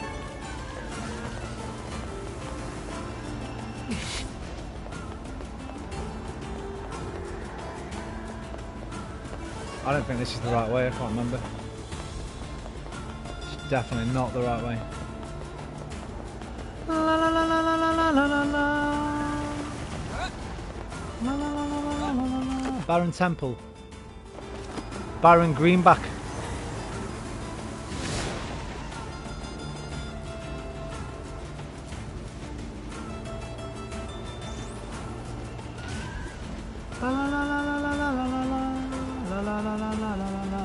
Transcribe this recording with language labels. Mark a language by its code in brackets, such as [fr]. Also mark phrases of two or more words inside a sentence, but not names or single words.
[en] I don't think this is the right way. I can't remember. It's definitely not the right way. La la la la la la la la la la la la. Baron Temple. Baron Greenback. La la la la la la la la la la la la la la.